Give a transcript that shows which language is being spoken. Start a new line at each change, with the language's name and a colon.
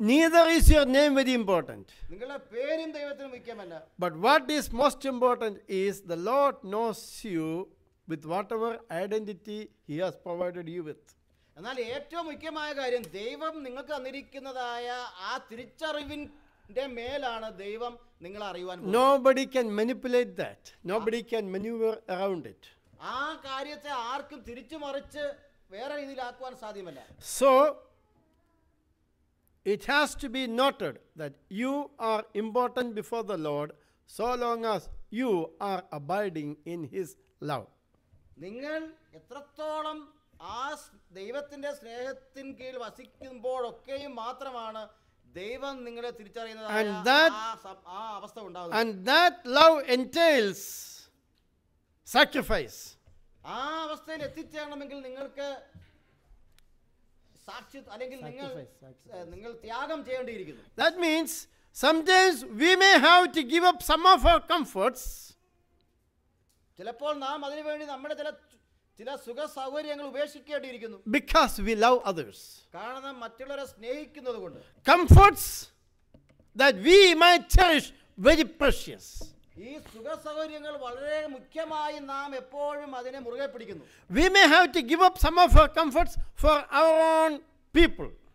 English: Neither is your name very important.
Malayalam: നിങ്ങളുടെ പേരും ദൈവത്തിന് മുഖ്യമല്ല.
English: But what is most important is the Lord knows you with whatever identity He has provided you with.
Malayalam: എന്നാൽ ഏറ്റവും മുഖ്യമായ കാര്യം ദൈവം നിങ്ങൾക്ക് തന്നിരിക്കുന്നതായ ആ തിരിച്ചറിവിന്റെ മേലാണ് ദൈവം നിങ്ങളെ അറിയുവാൻ.
English: Nobody can manipulate that. Nobody can maneuver around it.
Malayalam: ആ കാര്യത്തെ ആർക്കും തിരിച്ചു മറിച്ച് വേറെ രീതിയിലാക്കുവാൻ സാധ്യമല്ല.
English: So it has to be noted that you are important before the Lord so long as you are abiding in His love.
Malayalam: നിങ്ങൾ എത്രത്തോളം ആ ദൈവത്തിന്റെ സ്നേഹത്തിന് കീഴിൽ വസിക്കുമ്പോഴൊക്കെയും മാത്രമാണ് ദൈവം നിങ്ങളെ തിരിച്ചറിയുന്നതായ ആ അവസ്ഥ ഉണ്ടാകുന്നത്.
English: And that love entails sacrifice.
Malayalam: ആ അവസ്ഥയിൽ എത്തിച്ചേരണമെങ്കിൽ നിങ്ങൾക്ക് അല്ലെങ്കിൽ നിങ്ങൾ ത്യാഗം ചെയ്യേണ്ടിയിരിക്കുന്നു.
English: That means sometimes we may have to give up some of our comforts.
Malayalam: ചിലപ്പോൾ നാം അതിനുവേണ്ടി നമ്മുടെ ചില സുഖ സൗകര്യങ്ങൾ ഉപേക്ഷിക്കേണ്ടിയിരിക്കുന്നു.
English: Because we love others.
Malayalam: കാരണം മറ്റുള്ളവരെ സ്നേഹിക്കുന്നത് കൊണ്ട്.
English: Comforts that we might cherish very precious.
Malayalam: ഈ സുഖ സൗകര്യങ്ങൾ വളരെ മുഖ്യമായി നാം എപ്പോഴും അതിനെ മുറുകെ പിടിക്കുന്നു.
English: We may have to give up some of our comforts for our own people.